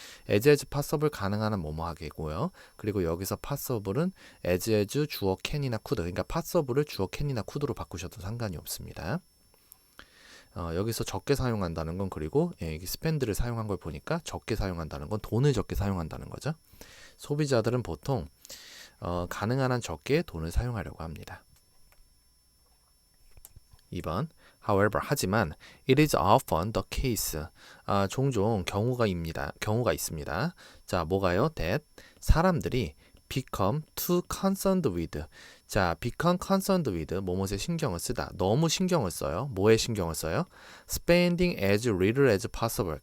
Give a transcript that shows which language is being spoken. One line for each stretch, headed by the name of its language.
English: as possible
Korean: 가능한 한 뭐뭐 하게고요. 그리고 여기서 possible은 as 주어 can이나 could, 그러니까 possible을 주어 can이나 could로 바꾸셔도 상관이 없습니다. 여기서 적게 사용한다는 건 그리고 여기 spend를 사용한 걸 보니까 적게 사용한다는 건 돈을 적게 사용한다는 거죠. 소비자들은 보통 가능한 한 적게 돈을 사용하려고 합니다.
English: 2번 However, 하지만 it is often the case.
Korean: 종종 경우가 있습니다. 자, 뭐가요?
English: That 사람들이 become too concerned with.
Korean: 자,
English: become concerned with
Korean: 뭐뭐에 신경을 쓰다. 너무 신경을 써요. 뭐에 신경을 써요?
English: Spending as little as possible.